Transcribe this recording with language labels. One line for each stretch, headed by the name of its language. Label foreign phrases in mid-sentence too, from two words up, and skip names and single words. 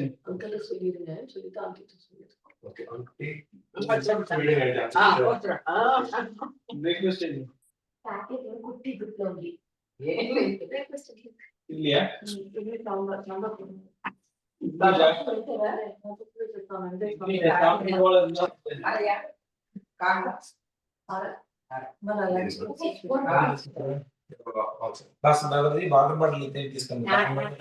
Tamil: Uncle சொல்லிருங்க சொல்லிட்டு ஆண்டி சொல்லிருங்க.
English: Okay, auntie. Breakfast time. Packet
Tamil: குட்டி குட்டி
English: only. Breakfast
Tamil: இல்லையா? நம்ம
English: water bottle
Telugu: తీసుకున్నాను.